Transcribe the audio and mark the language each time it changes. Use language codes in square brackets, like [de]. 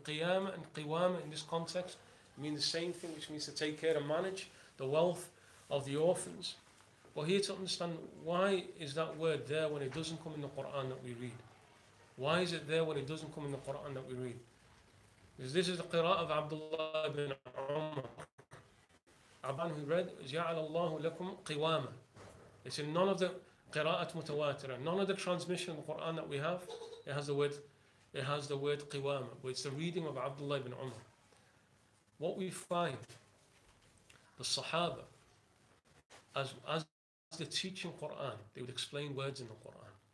[en] Qiyama and qiwama in this context mean the same thing, which means to take care and manage the wealth of the orphans. But here to understand, why is that word there when it doesn't come in the Quran that we read? Why is it there when it doesn't come in the Quran that we read? Because this is the qira'ah of Abdullah ibn Umar. Abban who read, [ar] جَعَلَ اللَّهُ لَكُمْ قِوَامًا. [en] It's in none of the qira'at mutawatira, none of the transmission of the Quran that we have, it has the word qiwama, but it's the reading of Abdullah ibn Umar. What we find, the Sahaba, as they teaching Quran, they would explain words in the Quran.